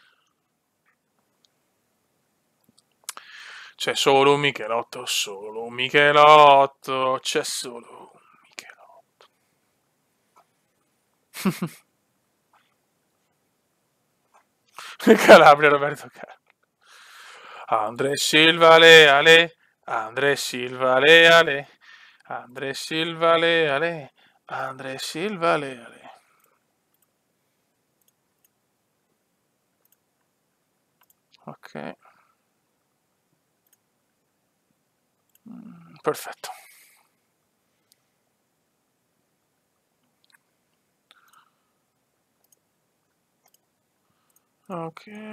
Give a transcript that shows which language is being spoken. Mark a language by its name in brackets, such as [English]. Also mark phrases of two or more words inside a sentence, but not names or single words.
[Italian] C'è solo un Michelotto, c'è solo un Michelotto. Calabria, Roberto Carlo. Andre Silva, ale, Andre Silva, ale, Andre Silva, ale, Andre Silva, ale. Ok. Perfetto. Ok.